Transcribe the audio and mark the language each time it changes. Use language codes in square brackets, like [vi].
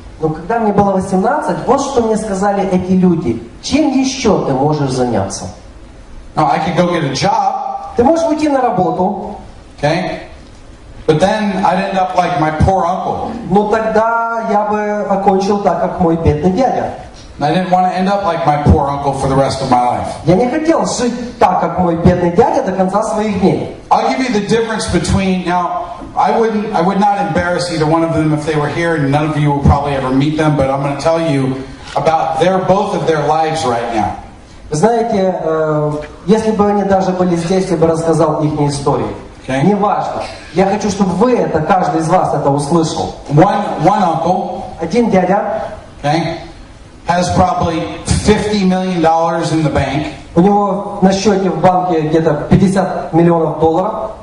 [ru] Но когда мне было 18, вот что мне сказали эти люди. Чем еще ты можешь заняться? [en] Now, I could go get a job, [ru] Ты можешь уйти на работу, [en] okay? But then I'd end up like my poor uncle. [ru] но тогда я бы окончил так, как мой бедный дядя. [en] And I didn't want to end up like my poor uncle for the rest of my life. [ru] Я не хотел жить так, как мой бедный дядя до конца своих дней. [en] I'll give you the difference between, now, I would not embarrass either one of them if they were here, and none of you will probably ever meet them, but I'm going to tell you about both of their lives right now. [ru] Вы знаете, если бы они даже были здесь, я бы рассказал их истории. [en] Okay. [ru] Неважно. Я хочу, чтобы вы это, каждый из вас это услышал. [en] One uncle, [ru] Один дядя, [en] okay, has probably $50 million in the bank. [ru] у него на счете в банке где-то 50 миллионов долларов.